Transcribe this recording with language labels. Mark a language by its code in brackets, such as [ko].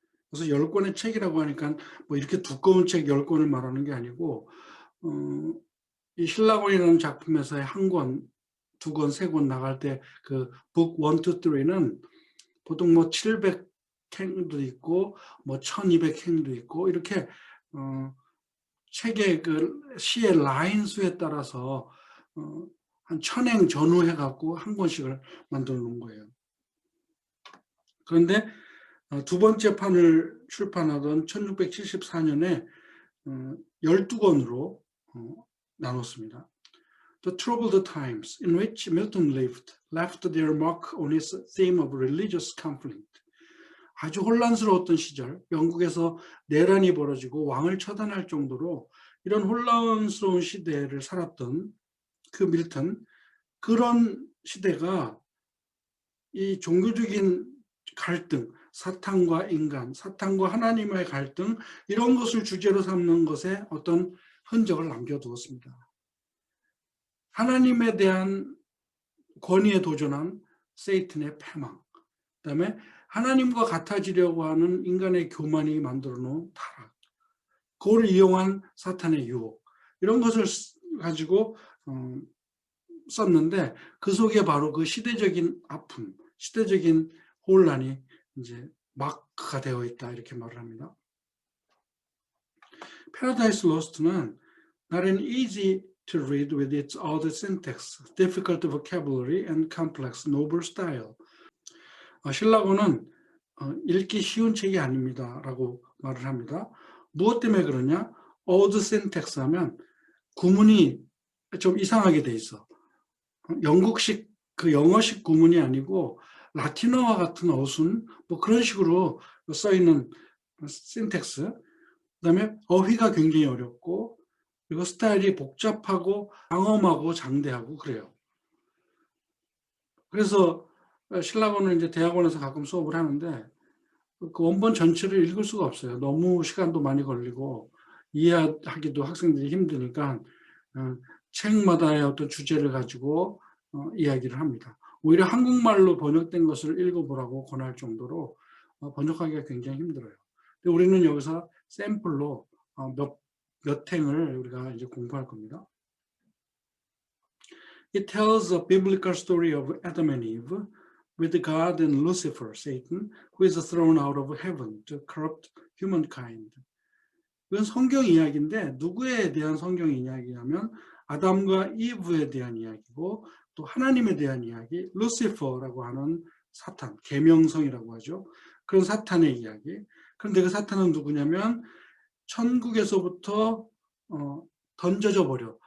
[ko] 그래서 10권의 책이라고 하니까 뭐 이렇게 두꺼운 책 10권을 말하는 게 아니고 이 신라곤이라는 작품에서의 한 권, 두 권, 세 권 나갈 때 그 북 1, 2, 3는 보통 뭐 700행도 있고 뭐 1200행도 있고 이렇게 책의 그 시의 라인 수에 따라서 한 1000행 전후해 갖고 한 권씩을 만들어 놓은 거예요. 그런데 두 번째 판을 출판하던 1674년에 12권으로 나눴습니다. [en] The troubled times in which Milton lived left their mark on his theme of religious conflict. [ko] 아주 혼란스러웠던 시절, 영국에서 내란이 벌어지고 왕을 처단할 정도로 이런 혼란스러운 시대를 살았던 그 밀턴, 그런 시대가 이 종교적인 갈등, 사탄과 인간, 사탄과 하나님의 갈등, 이런 것을 주제로 삼는 것에 어떤 흔적을 남겨두었습니다. 하나님에 대한 권위에 도전한 세이튼의 패망, 그다음에 하나님과 같아지려고 하는 인간의 교만이 만들어 놓은 타락, 그걸 이용한 사탄의 유혹, 이런 것을 가지고 썼는데 그 속에 바로 그 시대적인 아픔, 시대적인 혼란이 이제 마크가 되어 있다 이렇게 말을 합니다. [en] Paradise Lost는 not an easy to read with its odd syntax, difficult vocabulary and complex noble style. [ko] 신라곤은 읽기 쉬운 책이 아닙니다 라고 말을 합니다. 무엇 때문에 그러냐? [en] odd syntax [ko] 하면 구문이 좀 이상하게 돼 있어. 영국식 그 영어식 구문이 아니고 라틴어와 같은 어순 뭐 그런 식으로 써 있는 신텍스. 그다음에 어휘가 굉장히 어렵고 그리고 스타일이 복잡하고 장엄하고 장대하고 그래요. 그래서 신라곤은 이제 대학원에서 가끔 수업을 하는데 그 원본 전체를 읽을 수가 없어요. 너무 시간도 많이 걸리고 이해하기도 학생들이 힘드니까 책마다의 어떤 주제를 가지고 이야기를 합니다. 오히려 한국말로 번역된 것을 읽어보라고 권할 정도로 번역하기가 굉장히 힘들어요. 근데 우리는 여기서 샘플로 몇 행을 우리가 이제 공부할 겁니다. [en] It tells a biblical story of Adam and Eve, with God and Lucifer, Satan, who is thrown out of heaven to corrupt humankind. [ko] 이건 성경 이야기인데 누구에 대한 성경 이야기냐면 아담과 이브에 대한 이야기고 또 하나님에 대한 이야기, 루시퍼라고 하는 사탄, 계명성이라고 하죠. 그런 사탄의 이야기. 그런데 그 사탄은 누구냐면 천국에서부터 던져져 버려.